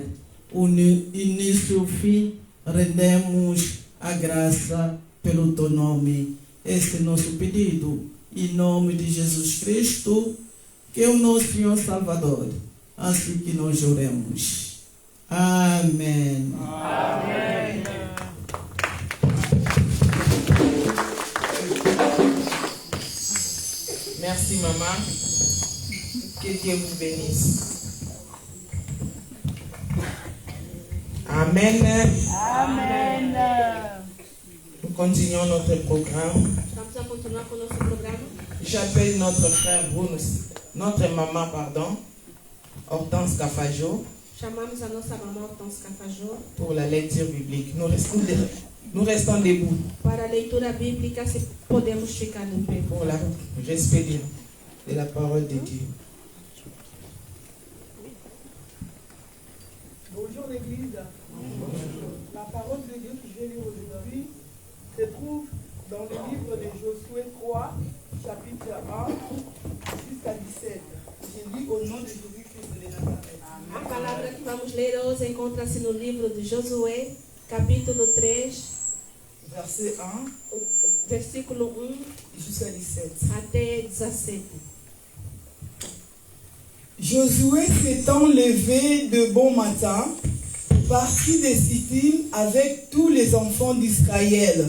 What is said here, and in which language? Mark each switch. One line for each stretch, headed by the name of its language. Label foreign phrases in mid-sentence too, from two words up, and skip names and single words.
Portuguese: O início e o fim, rendemos a graça pelo Teu nome. Esse é o nosso pedido. Em nome de Jesus Cristo, que é o nosso Senhor Salvador. Assim que nós oremos. Amém. Amém.
French: Merci, maman. Que Dieu vous bénisse. Amen. Amen. Nous continuons notre programme.
Portuguese: Vamos a continuar com o nosso programa.
French: J'appelle notre frère notre maman, Hortense Cafajo,
Portuguese: Chamamos a nossa mamã Hortense Cafajo
French: pour la lecture biblique. Nous restons debout
Portuguese: para a leitura bíblica, se podemos ficar de pé.
French: pour le respect de la parole de Dieu. Bonjour l'Église. La parole de Dieu que je vais lire aujourd'hui se trouve dans le livre de Josué 3, chapitre 1 jusqu'à 17. Je lis au nom de Jésus-Christ de Nazareth.
Portuguese: A palavra que vamos ler hoje encontra-se no livro de Josué, capítulo 3,
French: Verset 1
Portuguese: versículo 1
French: jusqu'à 17.
Portuguese: até 17.
French: Josué s'étant levé de bon matin, partit de Sittim avec tous les enfants d'Israël.